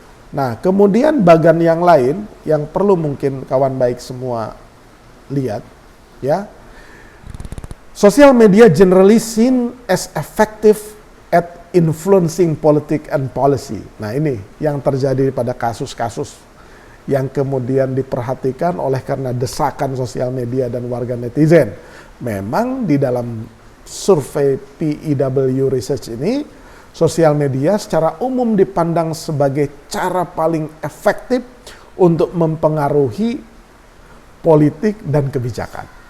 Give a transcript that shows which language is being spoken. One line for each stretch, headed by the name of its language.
Indonesian: Nah, kemudian bagian yang lain yang perlu mungkin kawan baik semua lihat, ya.
English: Social media generally seen as effective at influencing politics and policy.
Indonesian: Nah, ini yang terjadi pada kasus-kasus yang kemudian diperhatikan oleh karena desakan sosial media dan warga netizen. Memang di dalam survei PEW Research ini, sosial media secara umum dipandang sebagai cara paling efektif untuk mempengaruhi politik dan kebijakan.